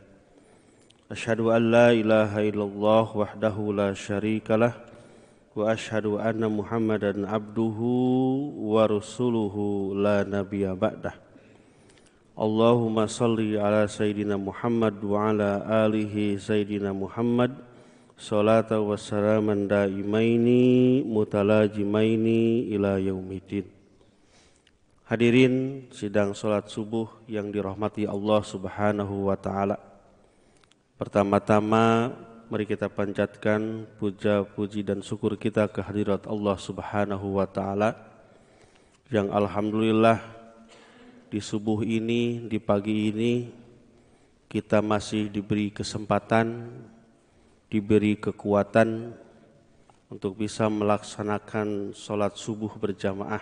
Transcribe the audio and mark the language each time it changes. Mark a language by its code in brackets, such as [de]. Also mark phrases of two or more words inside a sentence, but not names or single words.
[ar] أشهد أن لا إله إلا الله وحده لا شريك له وأشهد أن محمدا عبده ورسوله لا نبي بعده. اللهم صل على سيدنا محمد وعلى آله سيدنا محمد صلاة وسلاما دائمين متلازمين إلى يوم الدين. [id] Hadirin sidang salat subuh yang dirahmati Allah [ar] سبحانه وتعالى. [id] Pertama-tama mari kita panjatkan puja, puji dan syukur kita kehadirat Allah [ar] سبحانه وتعالى [id] yang alhamdulillah di subuh ini, di pagi ini kita masih diberi kesempatan, diberi kekuatan untuk bisa melaksanakan sholat subuh berjamaah.